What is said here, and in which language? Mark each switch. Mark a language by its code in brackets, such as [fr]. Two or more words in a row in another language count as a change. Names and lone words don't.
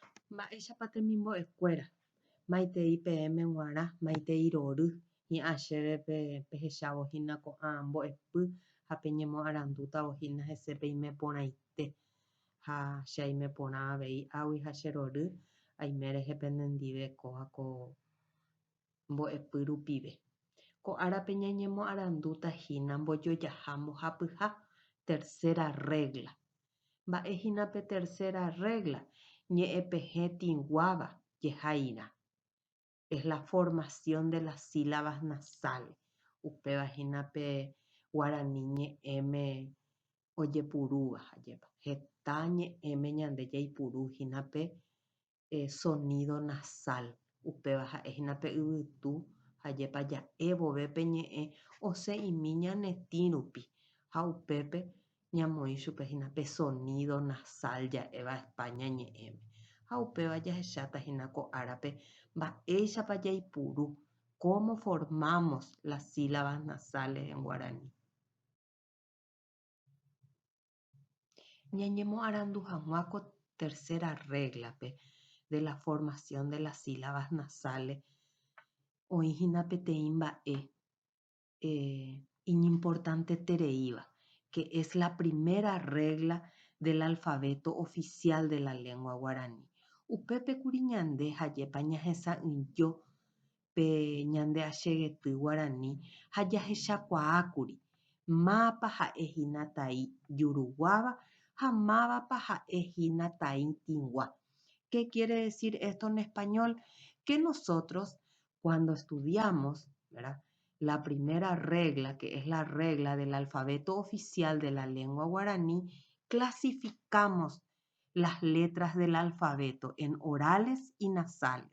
[gn] Mba'éichapa temimbo'ekuéra. Maitei peẽme g̃uarã, maitei rory hi'ã chéve pehechávohína ko'ã mbo'epy ha peñemoarandútavohína hese peime porãite ha che aime porã avei águi ha che rory aime rehependendive kóvako mbo'epy rupive. Ko árape ñañemoarandútahína mbojojaha mbohapyha [es] tercera regla. [gn] Mba'éhína pe [es] tercera regla [gn] ñe'ẽpehe tĩguáva jehaína. [es] Es la formación de las sílabas nasales. [gn] Upevahína pe guarani ñe'ẽme ojepurúva ajépa. Heta ñe'ẽme ñande jaipuruhína pe sonido nasal. Upéva ha'éhína pe yvytu ajépa ja'e vove pe ñe'ẽ osẽ'imi ñanetĩ rupi ha upépe ñamoĩ chupehína pe sonido nasal ja'éva España ñe'ẽme. Ha upéva jahechátahína ko árape mba'éichapa jaipuru [es] cómo formamos las sílabas nasales en guaraní. [gn] Ñañemoarandu hag̃ua ko tercera reglape [es] de la formación de las sílabas nasales [gn] oĩhína peteĩ mba'e inimportante tereíva, [es] que es la primera regla del alfabeto oficial de la lengua guaraní. [gn] Upépekuri ñande hajépa ñahesa'ỹjo pe ñande acheyety guaraní ha jahechakuaákuri mápa ha'ehína taĩ juruguáva ha mávapa ha'ehína taĩ tĩgua. [es] ¿Qué quiere decir esto en español? Que nosotros, cuando estudiamos, ¿verdad?, la primera regla, que es la regla del alfabeto oficial de la lengua guaraní, clasificamos las letras del alfabeto en orales y nasales.